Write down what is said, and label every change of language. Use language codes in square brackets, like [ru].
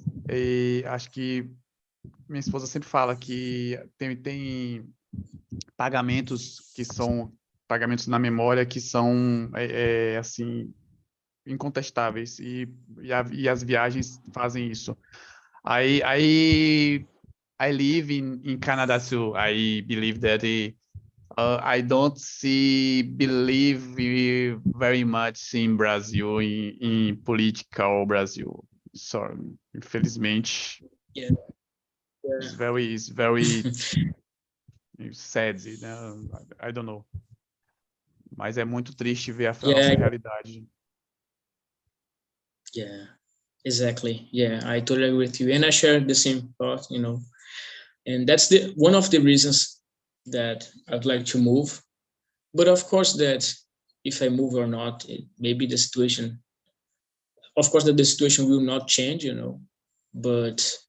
[pt] E acho que minha esposa sempre fala que tem pagamentos que são pagamentos na memória que são assim incontestáveis e as viagens fazem isso. [en] I live in Canada too. I believe that I don't believe very much in Brazil, in political Brazil. So, infelizmente, it's very sad, you know? I don't know. [pt] Mas é muito triste ver a nossa realidade. [en] Yeah, exactly. Yeah, I totally agree with you, and I share the same thought, you know. And that's one of the reasons that I'd like to move. But of course, that if I move or not, maybe the situation. Of course, that the situation will not change, you know. But